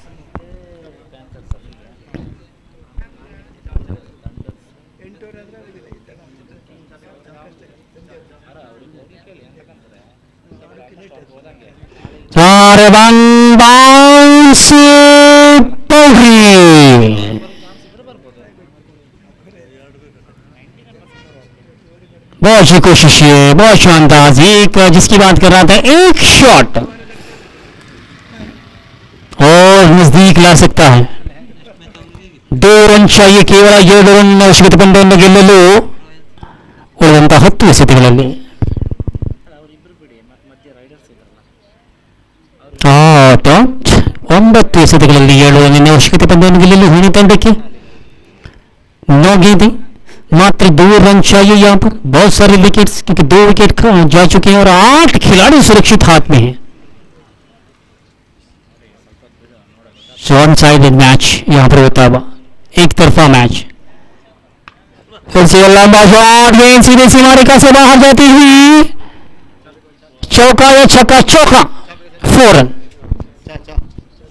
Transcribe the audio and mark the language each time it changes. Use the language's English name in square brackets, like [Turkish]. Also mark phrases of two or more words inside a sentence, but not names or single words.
[Hindi] अरे [English] one bounce [Hindi] बहुत अच्छी कोशिश है बहुत शानदार एक जिसकी बात कर रहा था एक शॉट और नजदीक ला सकता है 2 रन चाहिए केवल 7 रन [Kannada] ಅವಶ್ಯಕತೆ ಪಂದ್ಯವನ್ನು ಗೆಲ್ಲಲು ಉಳಿದಂತಹ 10 ಎಸೆತಗಳಲ್ಲಿ ಟಾಟ್ 9 ಎಸೆತಗಳಲ್ಲಿ 7 रन ಅವಶ್ಯಕತೆ ಪಂದ್ಯವನ್ನು ಗೆಲ್ಲಲು ಹಿನಿ ತಂಡಕ್ಕೆ [Hindi] 9 गेंदें मात्र 2 रन चाहिए यहाँ पर बहुत सारे विकेट्स क्योंकि 2 विकेट जा चुके हैं और 8 खिलाड़ी सुरक्षित हाथ में हैं [English] one sided match [Hindi] यहाँ पर होता हुआ एक तरफा मैच फिर से लंबा शॉट गेंद सीधे सीमा रेखा से बाहर जाती हुई चौका या छक्का चौका 4 रन